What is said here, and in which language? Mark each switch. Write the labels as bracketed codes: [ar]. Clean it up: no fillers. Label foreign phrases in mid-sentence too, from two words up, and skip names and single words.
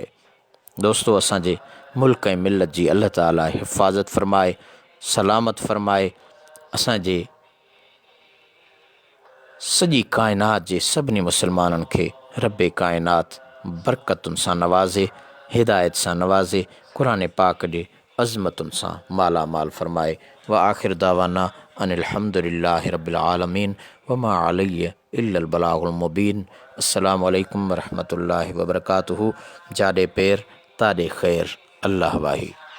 [sd] दोस्तो, असांजे मुल्क ऐं मिलत जी अल्लाह ताला हिफ़ाज़त फ़रमाए, सलामत फ़रमाए। असांजे सॼी काइनात जे सभिनी मुसलमाननि खे रब काइनात बरकतुनि सां नवाज़े, हिदायत सां नवाज़े, क़ुरान पाक जे अज़मतुनि सां मालामाल फ़रमाए। [ar] وآخر دعوانا أن الحمد لله رب العالمين وما عليه إلا البلاغ المبين. السلام عليكم ورحمة الله وبركاته. [sd] जाॾे पैर ताॾे ख़ैर। अल्लाह वाही।